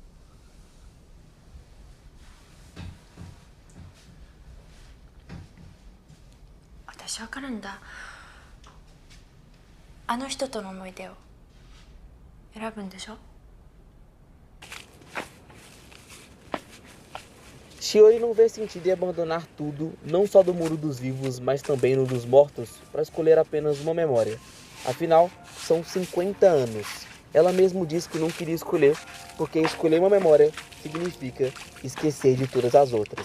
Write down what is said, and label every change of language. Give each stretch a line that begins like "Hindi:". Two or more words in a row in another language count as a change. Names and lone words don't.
Japanese: 私わかるんだ。あの人との思い出を選ぶんでしょ。
Portuguese: Shiori não vê sentido em abandonar tudo, não só do mundo dos vivos, mas também no dos mortos, para escolher apenas uma memória. Afinal, são 50 anos. Ela mesma diz que não queria escolher, porque escolher uma memória significa esquecer de todas as outras.